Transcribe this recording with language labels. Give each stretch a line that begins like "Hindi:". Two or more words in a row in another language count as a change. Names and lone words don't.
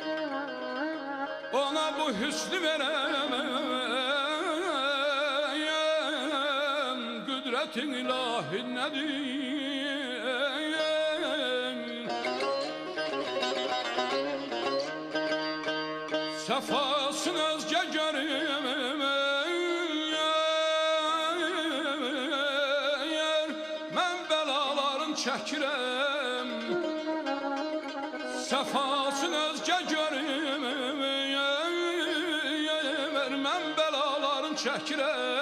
Turkish: Ona bu hüsnü veremem, kudretin ilahi nedir?
Azerbaijani: Sefasın özge görüm, mən belaların çəkirəm. Sefasın özge görüm, mən belaların çəkirəm.